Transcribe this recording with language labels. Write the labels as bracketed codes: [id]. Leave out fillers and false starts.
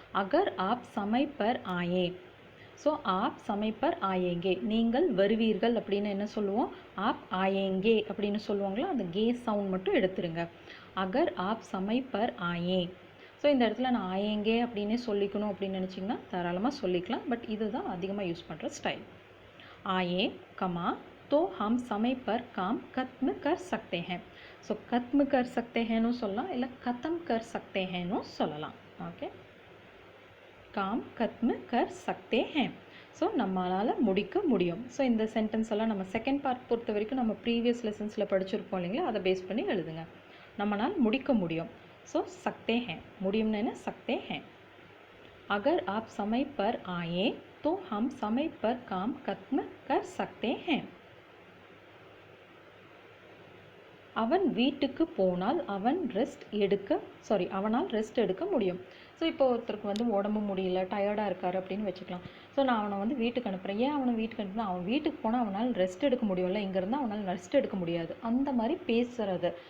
[hi] அகர் app சமை per ஆயே, [ta] so app சமை பர் ஆயேங்கே, நீங்கள் வருவீர்கள் அப்படின்னு என்ன சொல்லுவோம், ஆப் ஆயேங்கே அப்படின்னு சொல்லுவாங்களா, அந்த கே சவுண்ட் மட்டும் எடுத்துருங்க. அகர் ஆப் சமை பர் ஆயே, ஸோ இந்த இடத்துல நான் ஆயேங்கே அப்படின்னே சொல்லிக்கணும் அப்படின்னு நினச்சிங்கன்னா தாராளமாக சொல்லிக்கலாம். பட் இதுதான் அதிகமாக யூஸ் பண்ணுற ஸ்டைல். [hi] आए कमा तो हम समय पर काम खत्म कर सकते हैं. ஸோ खत्म कर सकते हैं [ta] சொல்லலாம், இல்லை [hi] खत्म कर सकते हैं [ta] சொல்லலாம். [hi] ஓகே, काम खत्म कर सकते हैं, ஸோ [ta] நம்மளால் முடிக்க முடியும். ஸோ இந்த சென்டென்ஸ் எல்லாம் நம்ம செகண்ட் பார்ட் பொறுத்த வரைக்கும் நம்ம ப்ரீவியஸ் லெசன்ஸில் படிச்சிருப்போம் இல்லைங்களா, அதை பேஸ் பண்ணி எழுதுங்க. நம்மளால் முடிக்க முடியும். [hi] ஸோ सकते हैं [ta] முடியும்னு என்ன, [hi] सकते हैं. अगर आप समय पर आए तो हम समय पर काम खत्म कर सकते हैं. [ta] அவன் வீட்டுக்கு போனால் அவனால் ரெஸ்ட் எடுக்க முடியும். ஸோ இப்போ ஒருத்தருக்கு வந்து உடம்பு முடியல, டயர்டாக இருக்காரு அப்படின்னு வச்சுக்கலாம். ஸோ நான் அவனை வந்து வீட்டுக்கு அனுப்புகிறேன். ஏன் அவனை வீட்டுக்கு அனுப்புனா, அவன் வீட்டுக்கு போனால் அவனால் ரெஸ்ட் எடுக்க முடியும்ல, இங்கேருந்து அவனால் ரெஸ்ட் எடுக்க முடியாது, அந்த மாதிரி பேசுகிறது.